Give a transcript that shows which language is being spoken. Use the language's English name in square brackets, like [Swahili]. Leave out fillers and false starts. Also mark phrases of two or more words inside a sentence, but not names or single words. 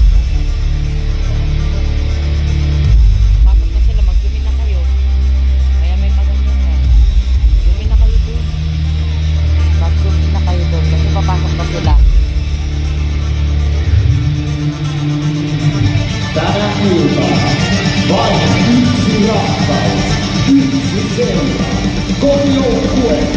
[Filipino] Pasok na sila, mag- [English] zoom in [Filipino] na kayo. Kaya may paganyan na. [English] Zoom in [Filipino] na kayo doon. Mag- [English] zoom in [Filipino] na kayo doon kasi papasok na sila. [Finnish] tänä iltana vain yksi rakkaus, yksi seura, kotijoukkue.